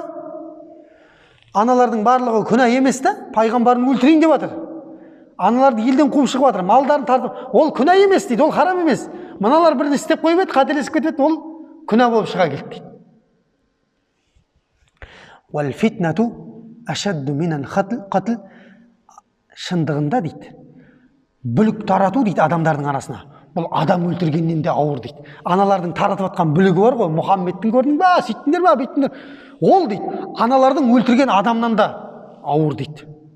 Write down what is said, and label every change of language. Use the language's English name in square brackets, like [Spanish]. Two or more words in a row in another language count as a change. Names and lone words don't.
[Kazakh] Аналардың барлығы күнә емес та, пайғамбарын өлтірейін деп жатыр. Аналарды елден қуып шығып жатыр, малдарын тартып, ол күнә емес дейді, ол харам емес. Мыналар бірін істеп қойып еді, қателесіп кетіп еді, ол күнә болып шыға келді дейді. [Arabic] والفتنة أشد من القتل. [Kazakh] Шындығында дейді, бүлік тарату дейді адамдардың арасына. Бұл адам өлтіргеннен де ауыр дейді. Аналардың таратып атқан бүлігі бар ғой, Мұхаммедтің көрдің ба, сөйттіңдер ба, бүйттіңдер. Ол дейді, аналардың өлтірген адамнан да ауыр дейді.